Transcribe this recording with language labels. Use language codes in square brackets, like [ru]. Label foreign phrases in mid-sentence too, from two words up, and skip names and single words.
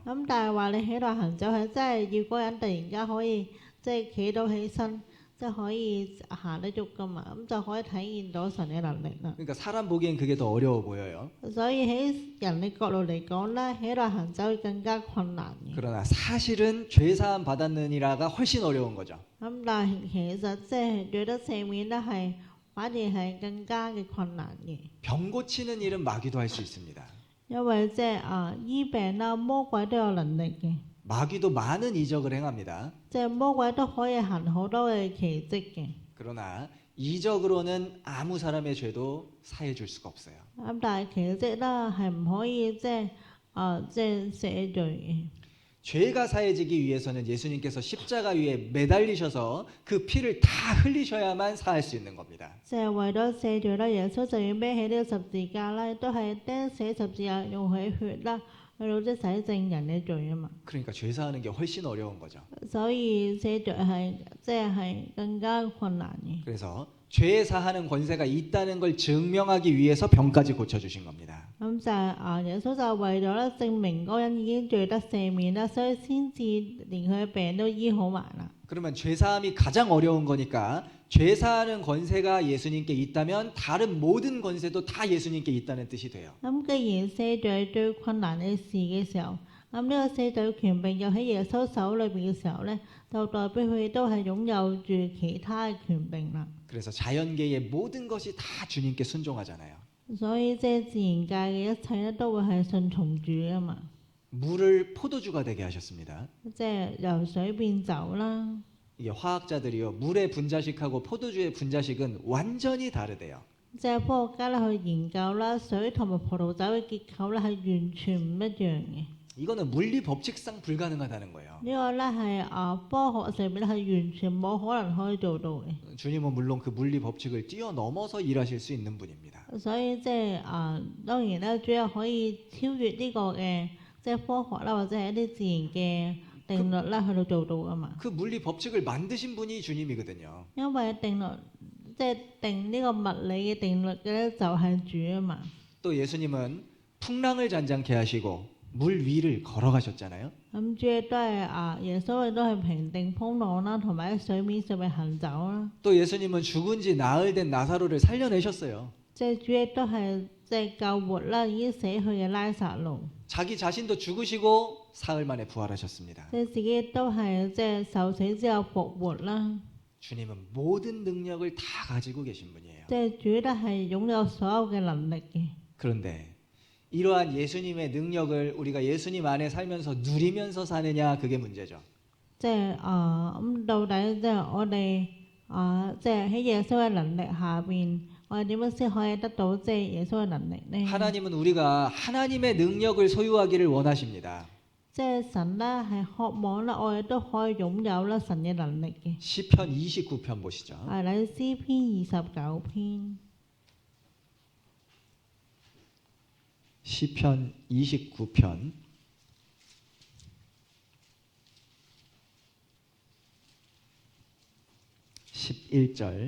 [yue] 咁但係話你起來行走係真係要嗰個人突然間可以即係企到起身， 即係可以行得喐噶嘛，咁就可以體現到神嘅能力啦。 [ko] 그러니까 사람 보기엔 그게 더 어려워 보여요. [yue] 所以喺人嘅角度嚟講咧，起來行走會更加困難嘅。 [ko] 그러나 사실은 죄 사함 받았느니라가 훨씬 어려운 거죠. [yue] 咁但係其實即係罪得赦免咧，係反而係更加嘅困難嘅。 [ko] 병 고치는 일은 마귀도 할 수 있습니다. [yue] 因為即係醫病啦，魔鬼都有能力嘅， [ko] 마귀도 많은 이적을 행합니다. [yue] 即係魔鬼都可以行好多嘅奇蹟嘅。 [ko] 그러나 이적으로는 아무 사람의 죄도 사해 줄 수가 없어요. [yue] 咁但係奇蹟啦係唔可以即係赦罪嘅。 [ko] 죄가 사해지기 위해서는 예수님께서 십자가 위에 매달리셔서 그 피를 다 흘리셔야만 사할 수 있는 겁니다. [yue] 即係為咗赦罪啦，耶穌就要孭起呢個十字架啦，都係釘死十字架用佢血啦，去到即係洗淨人嘅罪啊嘛。 [ko] 그러니까 죄 사하는 게 훨씬 어려운 거죠. [yue] 所以赦罪係即係更加困難嘅。 [ko] 그래서 죄 사하는 권세가 있다는 걸 증명하기 위해서 병까지 고쳐주신 겁니다. [yue] 咁就係耶穌就為咗咧證明嗰個人已經罪得赦免啦，所以先至連佢嘅病都醫好埋啦。 [ko] 그러면 죄 사함이 가장 어려운 거니까 죄 사하는 권세가 예수님께 있다면 다른 모든 권세도 다 예수님께 있다는 뜻이 돼요. [yue] 咁既然赦罪係最困難嘅事嘅時候，咁呢個赦罪權柄又喺耶穌手裏邊嘅時候咧，就代表佢都係擁有住其他嘅權柄啦。 [ko] 그래서 자연계의 모든 것이 다 주님께 순종하잖아요. [yue] 所以即係自然界嘅一切咧，都會係順從主啊嘛。 [ko] 물을 포도주가 되게 하셨습니다. [yue] 即係由水變酒啦。 [ko] 이게 화학자들이요, 물의 분자식하고 포도주의 분자식은 완전히 다르대요. [yue] 即係科學家咧去研究啦，水同埋葡萄酒嘅結構咧係完全唔一樣嘅。 [ko] 이거는 물리 법칙상 불가능하다는 거예요. [yue] 呢個咧係科學上面咧係完全冇可能可以做到嘅。 [ko] 주님은 물론 그 물리 법칙을 뛰어넘어서 일하실 수 있는 분입니다. [yue] 所以即係當然咧，主要可以超越呢個嘅即係科學啦，或者係一啲自然嘅定律啦，去到做到啊嘛。 [ko] 그 물리 법칙을 만드신 분이 주님이거든요. [yue] 因為定律即係定呢個物理嘅定律嘅咧，就係主啊嘛。 [ko] 또 예수님은 풍랑을 잔잔케 하시고 물 위를 걸어가셨잖아요. [yue] 咁主要都係耶穌亦都係平定風浪啦，同埋喺水面上面行走啦。 [ko] 또 예수님은 죽은 지 나흘 된 나사로를 살려내셨어요. [yue] 即係主亦都係即係救活啦，已經死去嘅拉撒路。 [ko] 자기 자신도 죽으시고 사흘 만에 부활하셨습니다. [yue] 即係自己亦都係即係受死之後復活啦。 [ko] 주님은 모든 능력을 다 가지고 계신 분이에요. [yue] 即係主都係擁有所有嘅能力嘅。 [ko] 그런데 이러한 예수님의 능력을 우리가 예수님 안에 살면서 누리면서 사느냐, 그게 문제죠. [yue] 即係咁到底即係我哋即係喺耶穌嘅能力下邊，我哋點樣先可以得到即係耶穌嘅能力呢？ [ko] 하나님은 우리가 하나님의 능력을 소유하기를 원하십니다. [yue] 即係神咧係渴望咧，我哋都可以擁有咧神嘅能力嘅。 [ko] 시편 29편 보시죠. [yue] 係嚟詩篇29篇。 [ko] 시편 29편 11절